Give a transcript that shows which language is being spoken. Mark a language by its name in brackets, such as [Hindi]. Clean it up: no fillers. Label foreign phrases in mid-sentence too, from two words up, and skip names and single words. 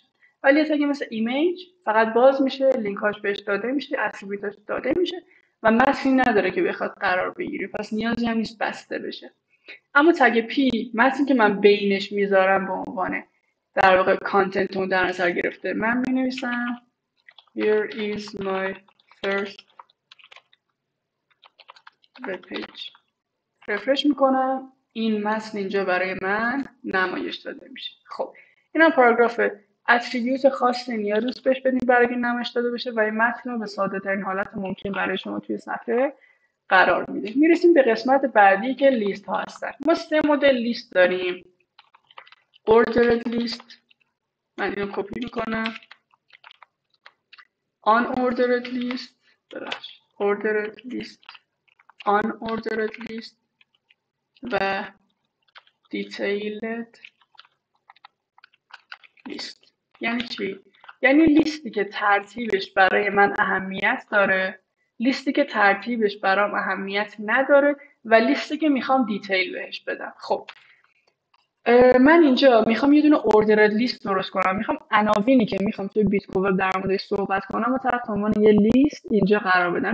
[Persian] ولی یه تگ مثل ایمیج فقط باز میشه، لینک هاش بهش داده میشه، اتریبیوتاش داده میشه و متنی نداره که بخواد قرار بگیره، پس نیازی هم نیست بسته بشه. اما تگ پی متنی که من بینش میذارم به عنوان در واقع کانتنت رو در نظر گرفته. من مینویسم [English] Here is my first web page. [Persian] رفرش میکنم، این متن اینجا برای من نمایش داده میشه. خب اینم پاراگراف. اتریبیوت خاصی نیاز بهش بدیم برای این نمایش داده بشه و این متن رو به ساده ترین حالت ممکن برای شما توی صفحه قرار میدیم. میرسیم به قسمت بعدی که لیست ها هستن. ما 3 مدل لیست داریم. [English] ordered list، [Persian] من اینو کپی میکنم، [English] unordered list، ordered list، unordered list و detailed list. [Persian] یعنی چی؟ یعنی لیستی که ترتیبش برای من اهمیت داره، لیستی که ترتیبش برام اهمیت نداره و لیستی که میخوام دیتیل بهش بدم. خب من اینجا میخوام یه دونه [English] ordered list [Persian] درست کنم، میخوام عناوینی که میخوام توی بیت کوور در موردش صحبت کنم و تحت عنوان یه لیست اینجا قرار بدم.